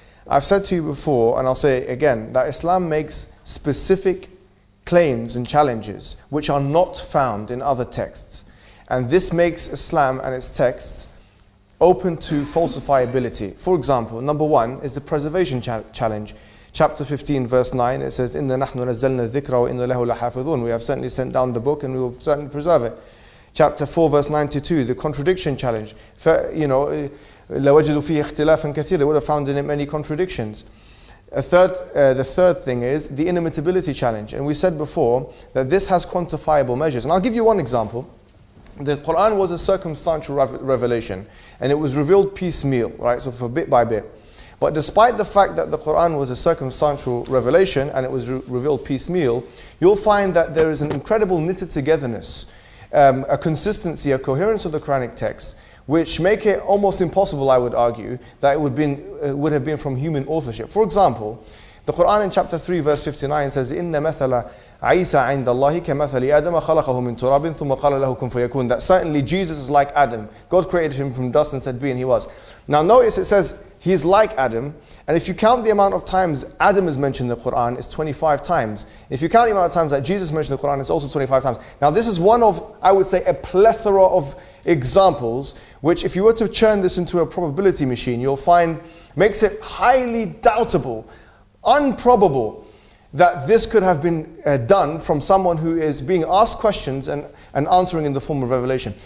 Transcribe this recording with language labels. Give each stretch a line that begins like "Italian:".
English: I've said to you before, and I'll say it again, that Islam makes specific claims and challenges which are not found in other texts. And this makes Islam and its texts open to falsifiability. For example, number one is the preservation challenge. Chapter 15, verse 9, it says,
Arabic: إِنَّا نَحْنُ نَزَّلْنَا الذِّكْرَ وَإِنَّا لَهُ لَحَافِظُونَ.
English: We have certainly sent down the book and we will certainly preserve it. Chapter 4, verse 92, the contradiction challenge.
Arabic: لَوَجِدُوا فِيهِ اخْتِلَافًا كَثِيرًا.
English: They would have found in it many contradictions. The third thing is the inimitability challenge. And we said before that this has quantifiable measures. And I'll give you one example. The Quran was a circumstantial revelation, and it was revealed piecemeal, right? So for bit by bit. But despite the fact that the Quran was a circumstantial revelation and it was revealed piecemeal, you'll find that there is an incredible knitted togetherness, a consistency, a coherence of the Quranic text, which make it almost impossible, I would argue, that it would have been from human authorship. For example, the Quran in chapter 3, verse 59 says,
Arabic: إِنَّ مَثَلَ عِيسَى عِنْدَ اللَّهِ كَمَثَلِ آدَمَ خَلَقَهُ مِنْ تُرَابٍ ثُمَّ قَالَ لَهُ كُنْ فَيَكُونَ.
English: That certainly Jesus is like Adam. God created him from dust and said, be, and he was. Now notice it says, he is like Adam, and if you count the amount of times Adam is mentioned in the Quran, it's 25 times. If you count the amount of times that Jesus mentioned in the Quran, it's also 25 times. Now this is one of, I would say, a plethora of examples, which if you were to churn this into a probability machine, you'll find makes it highly doubtable, unprobable, that this could have been done from someone who is being asked questions and answering in the form of revelation.